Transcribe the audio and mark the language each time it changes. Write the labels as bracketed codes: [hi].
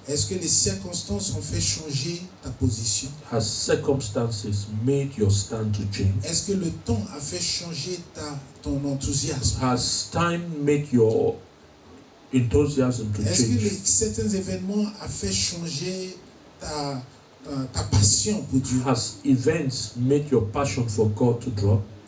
[fr] Est-ce que les circonstances ont fait changer ta position? [en] Has circumstances made your stand to change? [fr] Est-ce que le temps a fait changer ton enthousiasme? [en] Has time made your enthusiasm to [fr] Est-ce que [en] change? [fr] certains événements ont fait changer ta passion pour Dieu? [en] Has events made your passion for God to drop?